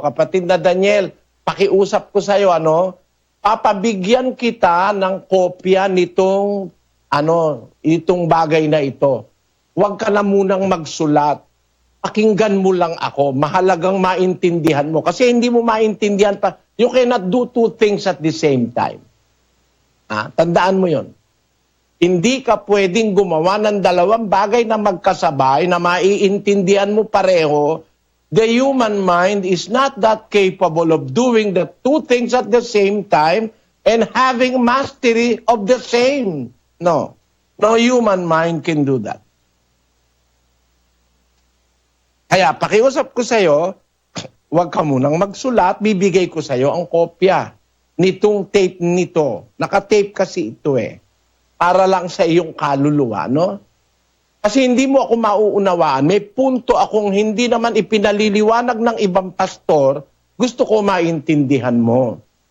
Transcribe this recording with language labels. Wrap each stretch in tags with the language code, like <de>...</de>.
<tl>Kapatid na Daniel, pakiusap ko sa iyo, papabigyan kita ng kopya nitong itong bagay na ito. Huwag ka na munang magsulat. Pakinggan mo lang ako. Mahalagang maintindihan mo. Kasi hindi mo maintindihan pa.</tl> <en>You cannot do two things at the same time.</en> <tl>Tandaan mo yon. Hindi ka pwedeng gumawa ng dalawang bagay na magkasabay na maiintindihan mo pareho.</tl> <en>The human mind is not that capable of doing the two things at the same time and having mastery of the same. No. No human mind can do that.</en> <tl>Kaya pakiusap ko sa iyo, huwag ka munang magsulat, bibigay ko sa iyo ang kopya nitong tape nito. Naka-tape kasi ito para lang sa iyong kaluluwa, no? Kasi hindi mo ako mauunawaan. May punto akong hindi naman ipinaliliwanag ng ibang pastor, gusto ko maintindihan mo.</tl>